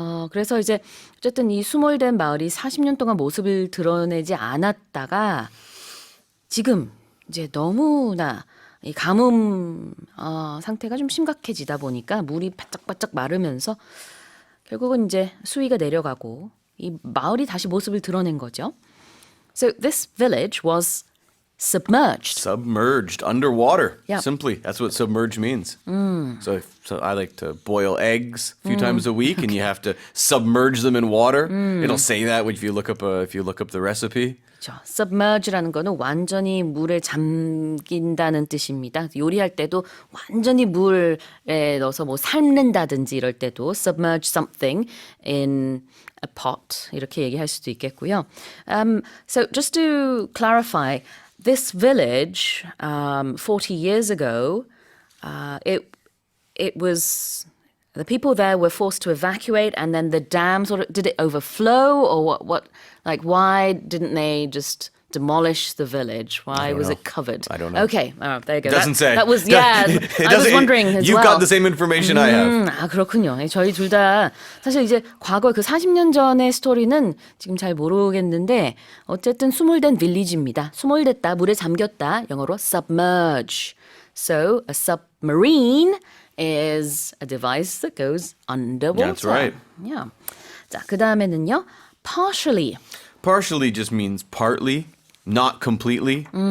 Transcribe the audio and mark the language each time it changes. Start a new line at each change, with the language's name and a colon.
Korean: 그래서 이제 어쨌든 이 수몰된 마을이 40년 동안 모습을 드러내지 않았다가 지금 이제 너무나 이 가뭄 상태가 좀 심각해지다 보니까 물이 바짝바짝 마르면서 결국은 이제 수위가 내려가고 이 마을이 다시 모습을 드러낸 거죠.
English: So this village was submerged. Submerged, underwater. Yep. Simply, that's what submerged means. So I like to boil eggs a few times a week, and you have to submerge them in water. It'll say that if you look up the recipe.
Korean: 그렇죠. Submerge라는 거는 완전히 물에 잠긴다는 뜻입니다. 요리할 때도 완전히 물에 넣어서 뭐 삶는다든지 이럴 때도
English: submerge something in a pot
Korean: 이렇게 얘기할 수도 있겠고요.
English: So just to clarify, this village 40 years ago, it was the people there were forced to evacuate, and then the dam did it overflow, or what? Like, why didn't they just demolish the village? Why was it covered? I don't know. Okay, there you go. It doesn't say. That was I was wondering as You've well. got the same information I have.
Korean: 그렇군요. 저희 둘 다 사실 이제 과거 그 40년 전의 스토리는 지금 잘 모르겠는데 어쨌든 수몰된 빌리지입니다. 수몰됐다, 물에 잠겼다. 영어로
English: submerge. So a submarine is a device that goes underwater. That's right. Yeah.
Korean: 자, 그 다음에는요. Partially.
English: Partially just means partly, not completely.